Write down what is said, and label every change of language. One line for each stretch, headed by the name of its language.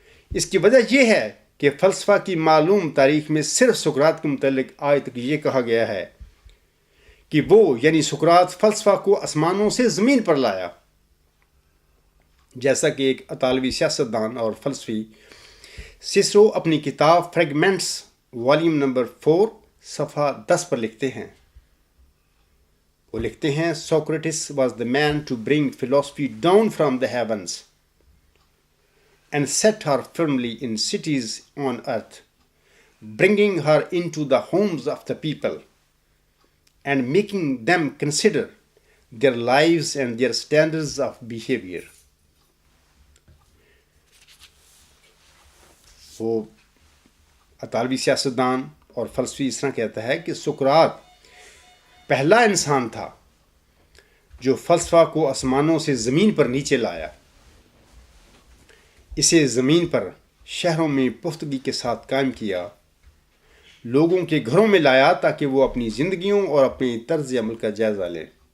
Urdu: اس کی وجہ یہ ہے کہ فلسفہ کی معلوم تاریخ میں صرف سقراط کے متعلق آج تک یہ کہا گیا ہے کہ وہ یعنی سقراط فلسفہ کو آسمانوں سے زمین پر لایا، جیسا کہ ایک اطالوی سیاستدان اور فلسفی سسرو اپنی کتاب فریگمنٹس والیوم نمبر 4 صفحہ 10 پر لکھتے ہیں،
English: وہ لکھتے ہیں Socrates was the man to bring philosophy down from the heavens and set her firmly in cities on earth, bringing her into the homes of the people and making them consider their lives and their standards of behavior.
Urdu: وہ اطالوی سیاستدان اور فلسفی اس طرح کہتا ہے کہ سقراط پہلا انسان تھا جو فلسفہ کو آسمانوں سے زمین پر نیچے لایا، اسے زمین پر شہروں میں پختگی کے ساتھ قائم کیا، لوگوں کے گھروں میں لایا تاکہ وہ اپنی زندگیوں اور اپنی طرز عمل کا جائزہ لیں۔